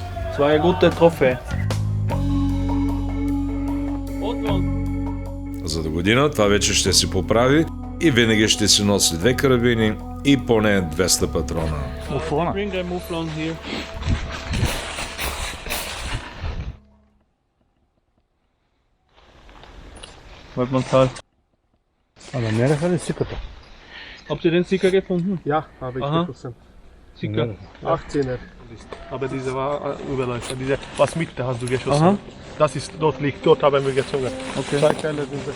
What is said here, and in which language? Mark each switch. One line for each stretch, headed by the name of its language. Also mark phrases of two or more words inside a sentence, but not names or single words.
Bulgarian: Това е
German: gute Trophäe.
Bulgarian: За до година това вече ще се поправи и винаги ще си носи 2 карабини и поне 200 патрона.
English: Bring a Mufflon here.
German: Wollt man's halt.
Bulgarian: А намериха ли сиката?
German: Habt ihr den Sticker gefunden? Ja, habe ich Aha. gefunden. Sticker. 18er. Aber dieser war Überläufer, dieser was mit, da hast du geschossen. Aha. Das ist dort liegt, dort haben wir gezogen. Okay. 2 Teile sind das.